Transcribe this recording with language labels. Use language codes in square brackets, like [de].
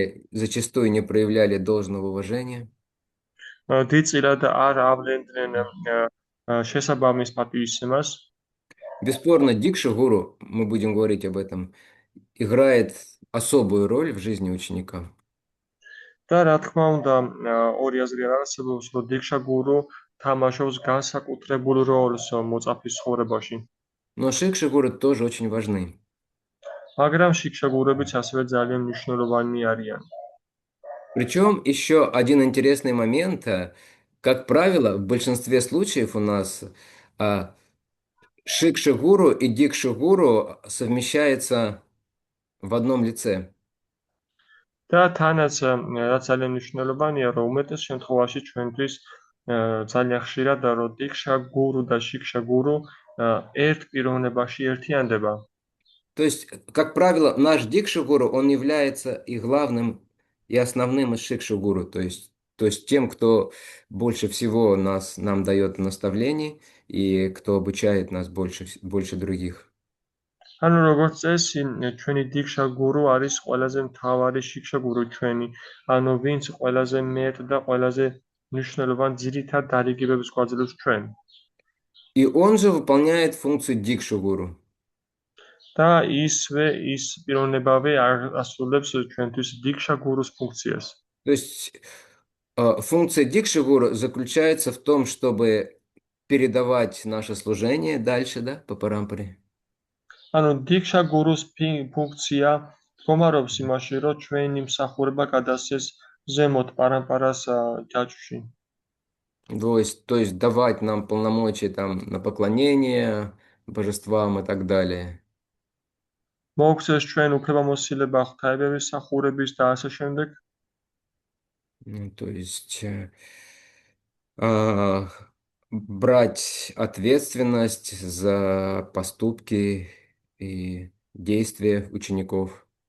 [ru] Зачастую не проявляли должного уважения. [ka] დიდწილად არ ავლენდნენ შესაბამის პატივისცემას. [ru] Бесспорно, Дикша гуру, мы будем говорить об этом, играет особую роль в жизни ученика. [ka] და რა თქმა უნდა, ორი აზრი არ არსებობს, რომ დიქშა გურუ თამაშობს განსაკუთრებულ როლს მოწაფის ცხოვრებაში. [ru] Но Шикша гуру тоже очень важны. [ka] მაგრამ შიქშა გურუებიც ასევე ძალიან მნიშვნელოვანი ариян. [ru] Причем еще один интересный момент, как правило, в большинстве случаев у нас Шикша гуру и Дикша гуру совмещается в одном лице. [ka] და თანაც რაც ძალიან მნიშვნელოვანია, რომ უმეტეს შემთხვევაში ჩვენთვის ძალიან ხშირად რომ დიქშა გურუ და შიქშა გურუ ერთ პიროვნებაში ერთიანდება. [ru] То есть, как правило, наш Дикша гуру, он является и главным, и основным из Шикша гуру, то есть тем, кто больше всего нам дает наставлений и кто обучает нас больше других. [ka] ანუ როგორც წესი, ჩვენი დიქშა გურუ არის ყველაზე მთავარი შიქშა გურუ ჩვენი, ანუ ვინც ყველაზე მეტ და ყველაზე მნიშვნელოვან ძირითად დარიგებებს გვაძლევს ჩვენ. [ru] И он же выполняет функцию Дикша гуру. [ka] და ის პიროვნებავე ასრულებს ჩვენთვის დიქშა გურუს ფუნქციას. [ru] То есть функция Дикши гуру заключается в том, чтобы передавать наше служение дальше, да, по парампаре. [ka] ანუ დიქშა გურუს ფუნქცია მდგომარეობს იმაში, რომ ჩვენი მსახურება გადასცეს ზემოთ პარამპარას ჯაჭვში. [ru] То есть давать нам полномочия там на поклонение божествам и так далее. [ka] მოგვცეს ჩვენ უფლებამოსილება ღვთაებების მსახურების და ასე შემდეგ. [ru] Ну, то есть а, брать ответственность за поступки и действия учеников.